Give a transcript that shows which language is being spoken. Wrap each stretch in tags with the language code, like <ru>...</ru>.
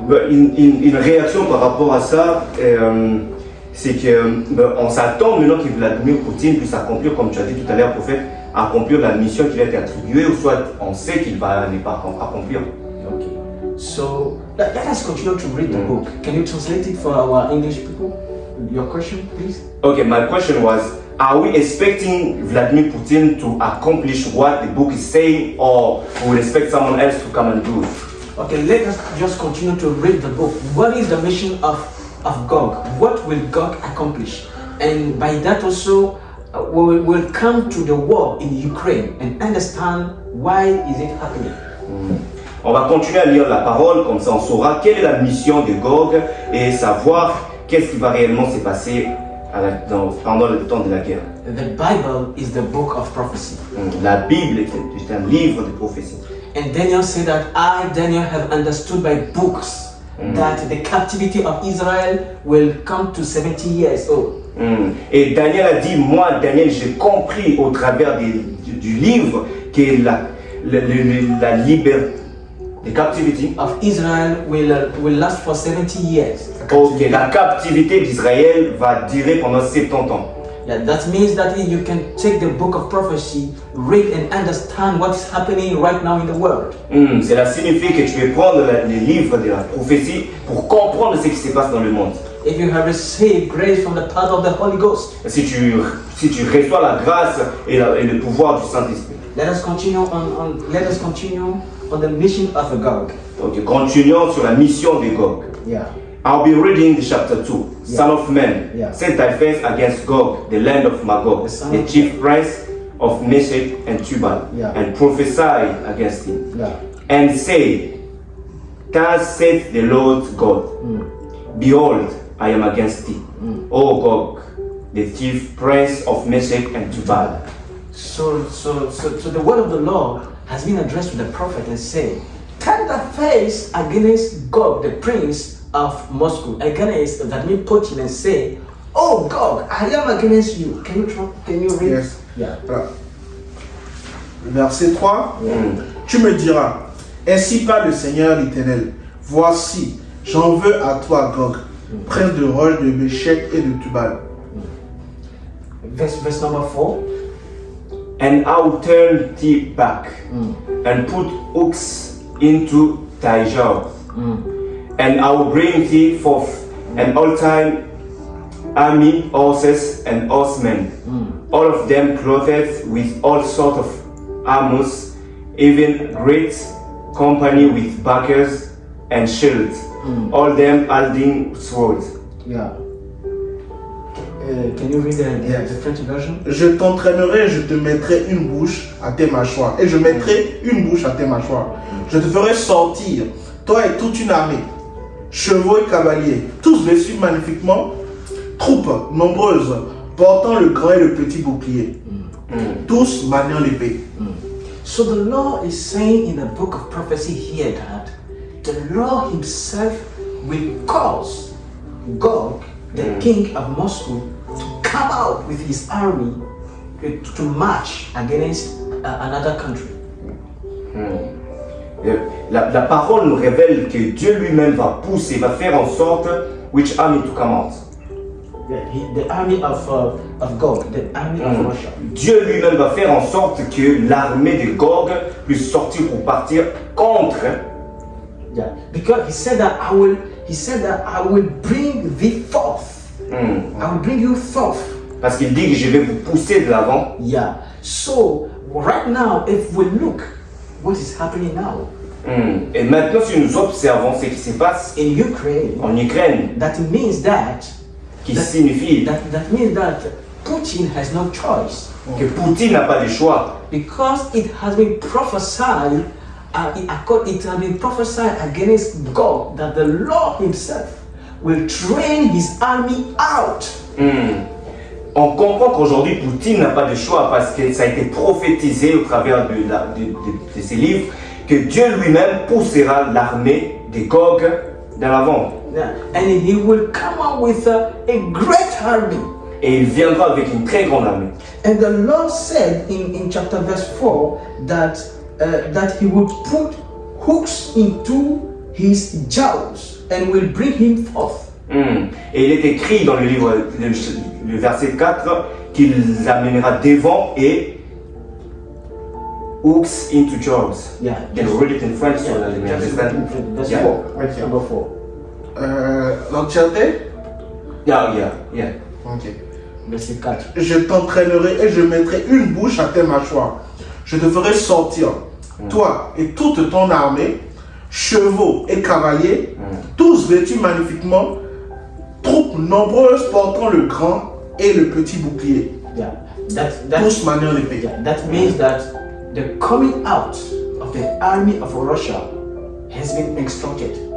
<fr>Une réaction par rapport à ça, c'est qu'on s'attend maintenant que Vladimir Poutine puisse accomplir, comme tu as dit tout à l'heure, prophète, accomplir la mission qui lui a été attribuée, ou soit on sait qu'il va ne pas accomplir.</fr> <en>Okay. So let us continue to read the book. Can you translate it for our English people? Your question, please. Okay, my question was, are we expecting Vladimir Putin to accomplish what the book is saying, or we expect someone else to come and do it? Okay, let us just continue to read the book. What is the mission of Gog? What will Gog accomplish? And by that also, we will come to the war in Ukraine and understand why is it happening.</en> <fr>On va continuer à lire la parole, comme ça on saura quelle est la mission de Gog et savoir qu'est-ce qui va réellement se passer pendant le temps de la guerre.</fr> <en>The Bible is the book of prophecy.</en> <fr>La Bible est un livre de prophétie.</fr> <en>And Daniel said that I, Daniel, have understood by books that the captivity of Israel will come to 70 years old.</en> <fr>Et Daniel a dit, moi, Daniel, j'ai compris au travers du livre que la liberté,</fr> <en>the captivity of Israel will last for 70 years.</en> <fr>Okay, la captivité d'Israël va durer pendant 70 ans.</fr> <en>Yeah, that means that you can take the book of prophecy, read and understand what is happening right now in the world.</en> <fr>Cela signifie que tu peux prendre les livres de la prophétie pour comprendre ce qui se passe dans le monde.</fr> <en>If you have received grace from the power of the Holy Ghost,</en> <fr>si tu reçois la grâce et le pouvoir du Saint-Esprit.</fr> <en>Let us continue on the mission of Gog.</en> <fr>Donc, continuons sur la mission de Gog.</fr> <en>Yeah. I'll be reading the chapter 2. Yeah. Son of man, Yeah. set thy face against Gog, the land of Magog, The son the of- chief prince of Meshech and Tubal, Yeah. and prophesy against him. Yeah. And say, thus saith the Lord God, behold, I am against thee, O Gog, the chief prince of Meshech and Tubal. So the word of the Lord has been addressed to the prophet and say, turn the face against Gog, the prince of Moscow, against that means Putin, and say, oh Gog, I am against you. Can you read? Yes. Yeah.</en> <fr>Voilà. Verset 3. Tu me diras, ainsi parle le Seigneur l'Éternel. Voici, j'en veux à toi, Gog, prince de Roche, de Meshech et de Tubal.</fr> <en>Verse number 4. And I will turn thee back, and put hooks into thy jaws. And I will bring thee forth, an all-time army, horses and horsemen, all of them clothed with all sorts of armors, even great company with bucklers and shields, all them holding swords. Yeah. Can you read the Yes. French version?</en> <fr>Je t'entraînerai, je te mettrai une bouche à tes mâchoires. Et je mettrai une bouche à tes mâchoires. Je te ferai sortir, toi et toute une armée, chevaux et cavaliers, tous vêtus magnifiquement, troupes nombreuses, portant le grand et le petit bouclier, tous maniant l'épée.</fr> <en>So the Lord is saying in the book of prophecy here that the Lord himself will cause Gog, the king of Moscow, to come out with his army to march against another country.</en> <fr>La parole nous révèle que Dieu lui-même va pousser, va faire en sorte</fr> <en>which army to come out. The army of Gog, the army of Russia.</en> <fr>Dieu lui-même va faire en sorte que l'armée de Gog puisse sortir pour partir contre.</fr> <en>Yeah, because he said that I will bring thee forth. I will bring you forth.</en> <fr>Parce qu'il dit que je vais vous pousser de l'avant.</fr> <en>Yeah. So right now, if we look, what is happening now</en> <fr>Et maintenant, si nous observons ce qui se passe</fr> <en>in Ukraine,</en> <fr>en Ukraine,</fr> <en>that means that</en> <fr>qui signifie</fr> <en>that means that Putin has no choice,</en> <fr>que Poutine n'a pas le choix.</fr> <en>because it has been prophesied. It has been prophesied against God that the Lord Himself will train His army out.</en> <fr>On comprend qu'aujourd'hui Poutine n'a pas de choix parce que ça a été prophétisé au travers de ces livres que Dieu lui-même poussera l'armée de Gog de l'avant.</fr> <en>Yeah. And He will come out with a great army.</en> <fr>Et il viendra avec une très grande armée.</fr> <en>And the Lord said in chapter verse 4 that He will put hooks into His jaws and will bring him forth.</en> <fr>Et il est écrit dans le livre, le verset 4, qu'il amènera devant et</fr> <en>hooks into jaws. Yeah. Can you read it in French so that you may understand? Verse Yeah. 4. Number 4.</en> <fr>L'entièreté?</fr> <en>Yeah. Ok.</en> <fr>Verset 4. Je t'entraînerai et je mettrai une bouche à tes mâchoires. Je te ferai sortir, toi et toute ton armée, chevaux et cavaliers, tous vêtus magnifiquement, troupes nombreuses portant le grand et le petit bouclier,</fr> <en>Yeah.</en> <fr>tous maniant l'épée.</fr> <en>Yeah, that means that the coming out of the army of Russia has been instructed.</en>